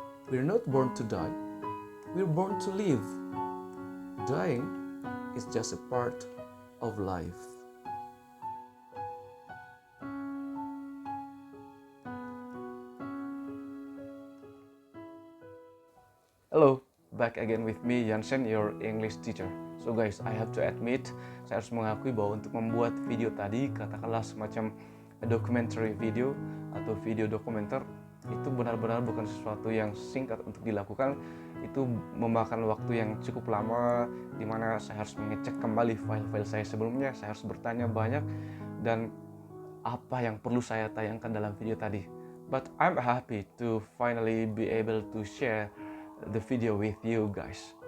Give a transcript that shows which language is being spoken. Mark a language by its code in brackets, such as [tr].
[en] We're not born to die, we're born to live. Dying is just a part of life. Hello, back again with me Jansen, your English teacher. So guys, I have to admit, [id] saya harus mengakui bahwa untuk membuat video tadi, katakanlah semacam documentary video atau video dokumenter, itu benar-benar bukan sesuatu yang singkat untuk dilakukan. Itu memakan waktu yang cukup lama, di mana saya harus mengecek kembali file-file saya sebelumnya, saya harus bertanya banyak, dan apa yang perlu saya tayangkan dalam video tadi. [en] But I'm happy to finally be able to share the video with you guys.